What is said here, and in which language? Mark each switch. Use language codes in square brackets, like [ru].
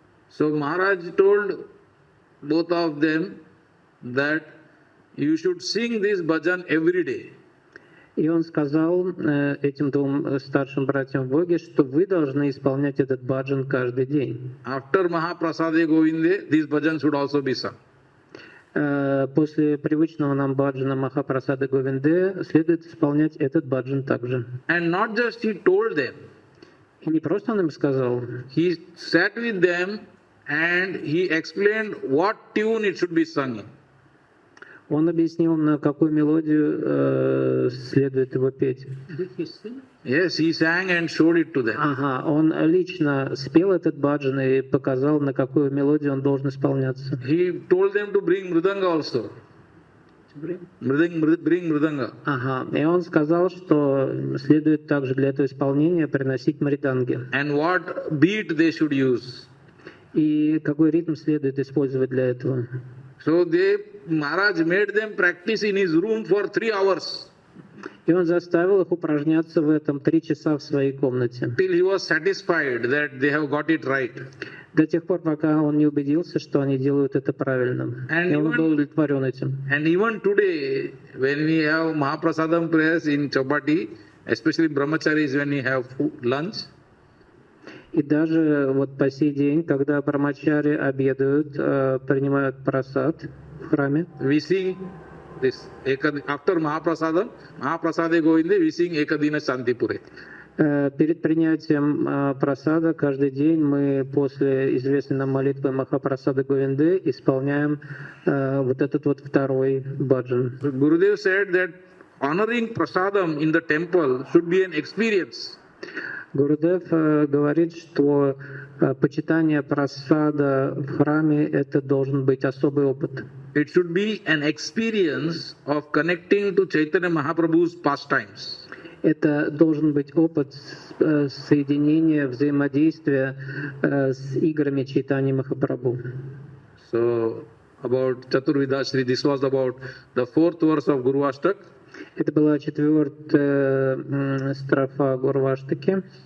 [en] So Maharaj told both of them that you should sing this bhajan every day. [ru] И он сказал этим двум старшим братьям в Боге, что вы должны исполнять этот баджан каждый день. [en] After Mahaprasade Govinde, this bhajan should also be sung. [ru] После привычного нам баджана Махапрасада Говинде следует исполнять этот баджан также. [en] And not just he told them. [ru] И не просто он им сказал. [en] He sat with them and he explained what tune it should be sung in. [ru] Он объяснил, на какую мелодию следует его петь. [en] Yes, he sang and showed it to them. [ru] Он лично спел этот баджан и показал, на какую мелодию он должен исполняться. [en] He told them to bring mridanga also. Bring mridanga. [ru] И он сказал, что следует также для этого исполнения приносить мриданги. [en] And what beat they should use. [ru] И какой ритм следует использовать для этого. [en] So Maharaj made them practice in his room for 3 hours. [ru] И он заставил их упражняться в этом 3 часа в своей комнате. [en] Till he was satisfied that they have got it right. [ru] До тех пор, пока он не убедился, что они делают это правильно. И он был удовлетворен этим. [en] And even today, when we have Mahaprasadam prayers in Chopati, especially brahmacharis when we have lunch, [ru] И даже вот по сей день, когда брамачари обедают, принимают прасад в храме, [en] we sing this after Mahaprasadam, Mahaprasade Govinde, we sing Ekadina Shantipure. [ru] перед принятием прасада каждый день мы после известной нам молитвы Махапрасада Говинды исполняем вот этот вот второй баджан. [en] Gurudev said that honoring prasadam in the temple should be an experience. [ru] Гурудев говорит, что почитание прасада в храме это должен быть особый опыт. [en] It should be an experience of connecting to Chaitanya Mahaprabhu's pastimes. [ru] Это должен быть опыт соединения, взаимодействия с играми Чайтаньи Махапрабху. [en] So about Chaturvidashri, this was about the fourth verse of Guru Ashtak. [ru] Это была 4-я строфа Гурваштаки.